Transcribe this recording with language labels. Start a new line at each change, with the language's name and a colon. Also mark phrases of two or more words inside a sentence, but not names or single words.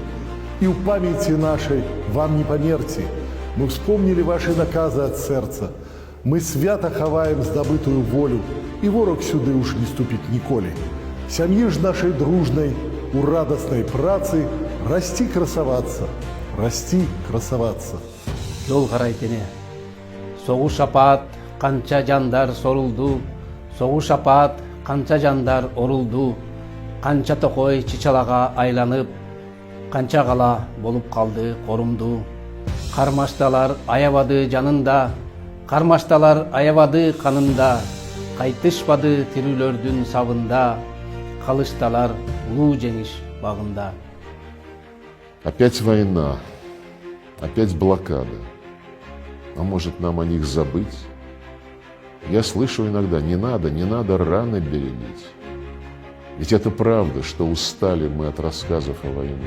Belarusian: І ў памяці нашай вам не памерці. Мы вспомнілі вашы наказы ад сэрца. Мы свята хаваем здабытую волю, і ворог сюды уж не ступіць ніколі. Сям'і ж нашай дружнай у радаснай працы расці красавацца, расці красавацца.
Kyrgyz: Жол карайтене. Согуш апаат, канча жандар сорулду, согуш апаат, канча жандар орулду, канча токой чычалага айланып, канча кала болуп калды корумду. Кармашталар аябады жанында, кармашталар аябады канында, кайтышпады тирүүлөрдүн сабында, калышталар улуу жеңиш багында.
Russian: Опять война, опять блокада. А может, нам о них забыть? Я слышу иногда: не надо раны бередить. Ведь это правда, что устали мы от рассказов о войне.